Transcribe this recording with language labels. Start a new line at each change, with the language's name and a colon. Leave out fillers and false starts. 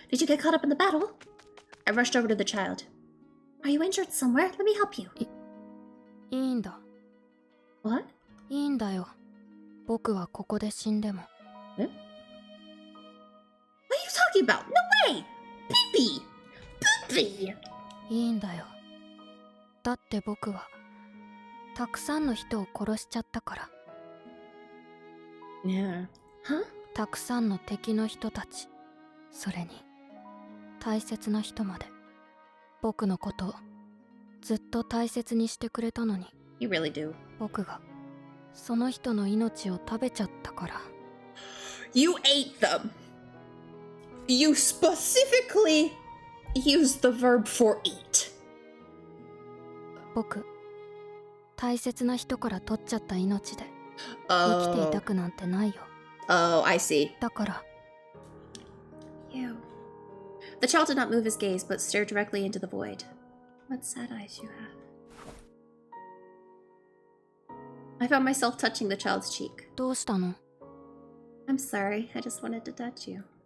English: Did you get caught up in the battle? I rushed over to the child. Are you injured somewhere? Let me help you.
Japanese: いいんだ。
English: What?
Japanese: いいんだよ。僕はここで死んでも。え?
English: What are you talking about? No way! Baby! Baby!
Japanese: いいんだよ。だって僕はたくさんの人を殺しちゃったから。
English: Yeah. Huh?
Japanese: たくさんの敵の人たち、それに大切な人まで僕のことをずっと大切にしてくれたのに。
English: You really do.
Japanese: 僕がその人の命を食べちゃったから。
English: You ate them. You specifically used the verb for eat.
Japanese: 僕、大切な人から取っちゃった命で生きていたくなんてないよ。
English: Oh, I see.
Japanese: だから。
English: You. The child did not move his gaze, but stared directly into the void. What sad eyes you have. I found myself touching the child's cheek.
Japanese: どうしたの？
English: I'm sorry, I just wanted to touch you.